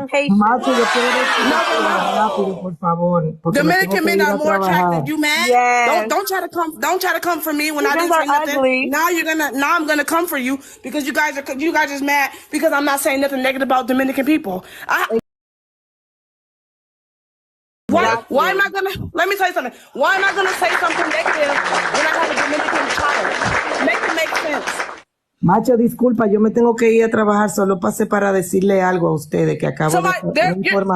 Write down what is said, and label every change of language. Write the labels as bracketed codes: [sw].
[es] Macho, yo quiero decir rápido, por favor. [en] Dominican men are more attractive. You mad? Yes. Don't try to come for me when I didn't say nothing. Ugly. Now I'm gonna come for you because you guys are mad because I'm not saying nothing negative about Dominican people. Why am I gonna? Let me tell you something. Why am I gonna say something negative when I have a Dominican child? Make it make sense. [es] Macho, disculpa, yo me tengo que ir a trabajar. Solo pasé para decirle algo a ustedes que acabo de información.